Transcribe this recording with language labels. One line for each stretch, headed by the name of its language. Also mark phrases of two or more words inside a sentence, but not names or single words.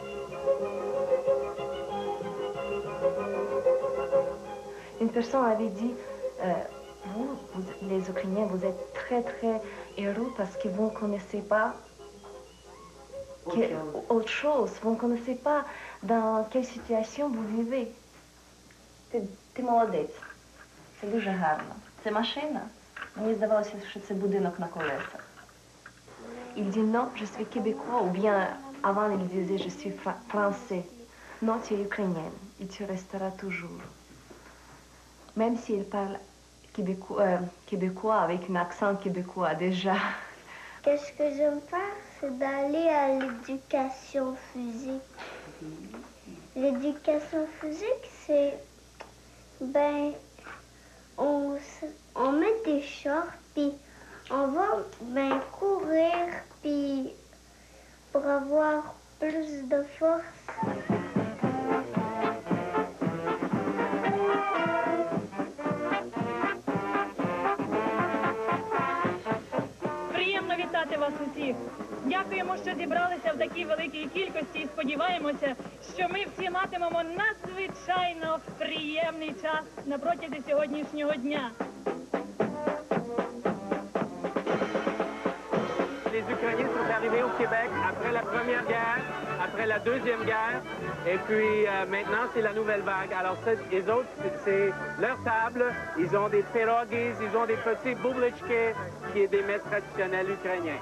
French: Une personne avait dit, vous, les Ukrainiens, vous êtes très heureux parce que vous ne connaissez pas autre chose. Vous ne connaissez pas dans quelle situation vous vivez.
Ukrainian: Ти молодець. Це дуже гарно. Це машина? Мені здавалося, що це будинок на колесах.
French: Il dit non, je suis québécois, ou bien avant il disait je suis français. Non, tu es ukrainienne et tu resteras toujours. Même s'il parle québécois avec un accent québécois déjà. Qu'est-ce que j'aime faire, c'est d'aller à l'éducation physique. L'éducation physique, c'est, on met des shorts, puis on va courir, puis pour avoir plus de force.
Ukrainian: Приємно вітати вас усіх. Дякуємо, що зібралися в такій великій кількості і сподіваємося, що ми всі матимемо надзвичайно приємний час на протязі сьогоднішнього дня.
French: Les Ukrainiens sont arrivés au Québec après la Première Guerre, après la Deuxième Guerre, et puis maintenant c'est la nouvelle vague. Alors les autres, c'est leur table, ils ont des pierogies, ils ont des petits boublichki, qui est des mets traditionnels ukrainiens.